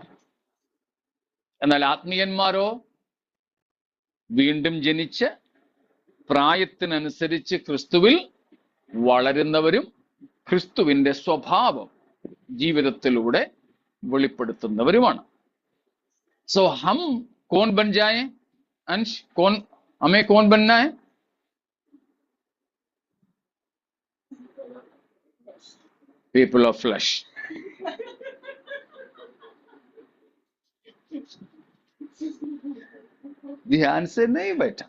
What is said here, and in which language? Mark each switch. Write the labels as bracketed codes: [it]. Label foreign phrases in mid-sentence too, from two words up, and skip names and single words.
[ml] എന്നാൽ ആത്മീയന്മാരോ വീണ്ടും ജനിച്ച് പ്രായത്തിനനുസരിച്ച് ക്രിസ്തുവിൽ വളരുന്നവരും ക്രിസ്തുവിന്റെ സ്വഭാവം ജീവിതത്തിലൂടെ വെളിപ്പെടുത്തുന്നവരുമാണ്. [hi] सो हम कौन बन जाएं? अंश, कौन, हमें कौन बनना है? [en] people of flesh. [hi] ध्यान से नहीं बैठा.